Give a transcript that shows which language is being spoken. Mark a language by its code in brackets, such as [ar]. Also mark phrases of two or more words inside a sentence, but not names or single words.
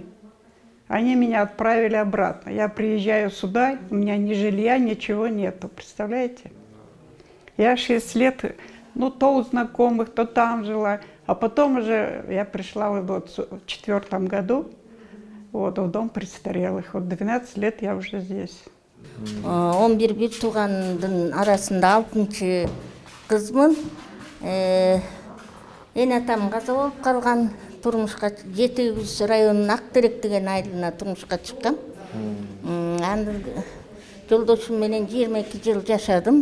[ru] Они меня отправили обратно. Я приезжаю сюда, у меня ни жилья, ничего нету, представляете? Я 6 лет, ну, то у знакомых, то там жила. А потом уже я пришла вот в 2004 году вот, в дом престарелых. Вот 12 лет я уже здесь. [ky] 11 бир туугандын арасында 6-чы кызмын. Эне атам каза болуп калган. Турмушка Жетегүз районунун Актерек деген айылына турмушка чыккам. Аны жолдошум менен 22 жыл жашадым.